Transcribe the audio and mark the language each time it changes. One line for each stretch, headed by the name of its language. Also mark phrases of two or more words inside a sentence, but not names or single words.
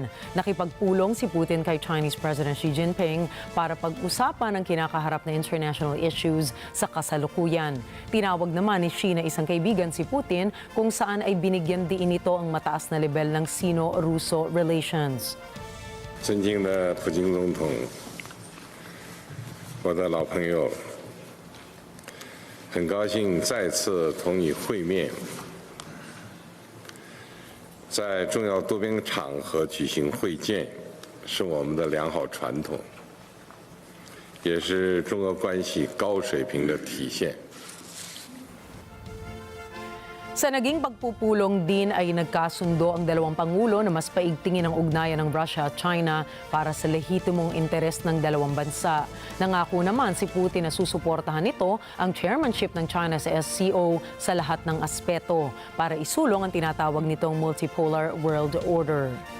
Filipino: Nakipagpulong si Putin kay
English: Chinese President
Filipino: Xi Jinping para pag-usapan ang kinakaharap na
English: international issues
Filipino: sa kasalukuyan. Tinawag naman ni Xi na isang kaibigan si Putin kung saan ay binigyan diin ito ang mataas na level ng
English: Sino-Russo relations.
Chinese: 尊敬的普京总统，我的老朋友，很高兴再次同你会面，在重要多边场合举行会见，是我们的良好传统，也是中俄关系高水平的体现。
Filipino: Sa naging pagpupulong din ay nagkasundo ang dalawang pangulo na mas paigtingin ang ugnayan ng Russia at China para sa lehitimong interes ng dalawang bansa. Nangako naman si Putin na susuportahan nito ang chairmanship ng China sa SCO sa lahat ng aspeto para isulong ang tinatawag nitong
English: multipolar world order.